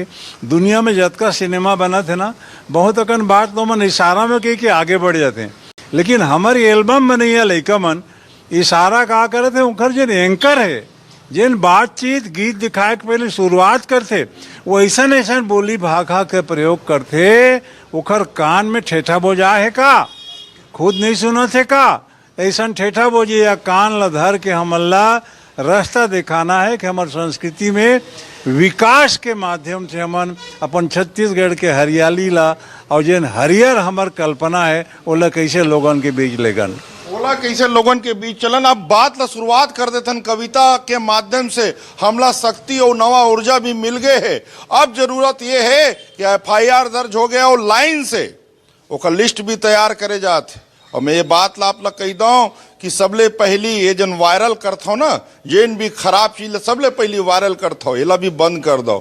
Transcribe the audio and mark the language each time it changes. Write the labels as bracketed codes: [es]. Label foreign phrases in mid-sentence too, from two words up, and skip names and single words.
[hne] दुनिया में जतका सिनेमा बना थे ना, बहुत अकन बात तो मन इशारा में कही के आगे बढ़ जाते हैं, लेकिन हमारी एल्बम में नहीं है लड़का मन इशारा का करे थे। उनकर जिन एंकर है, जिन बातचीत गीत दिखाए के पहले शुरुआत करते, वो ऐसा ऐसा बोली भाखा के प्रयोग करते, उखर कान में ठेठा बोझा है का, खुद नहीं सुना थे का, ऐसा ठेठा बोझे या कान ला धर के हमला रास्ता दिखाना है कि हमारे संस्कृति में विकास के माध्यम से हमन अपन छत्तीसगढ़ के हरियाली ला और जिन हरियर हमार कल्पना है ओला कैसे लोगन के बीच लेगन, ओला कैसे लोगन के बीच चलन। अब बात ला शुरुआत कर देते कविता के माध्यम से। हमला शक्ति और नवा ऊर्जा भी मिल गए है। अब जरूरत ये है कि FIR दर्ज हो गया और लाइन से ओका लिस्ट भी तैयार करे जाते। और मैं ये बात ला आप ला कही दूं कि सबले पहली ये जन वायरल करता हो ना, जेन भी खराब चीज सबले पहली वायरल करता हो, ये भी बंद कर दो।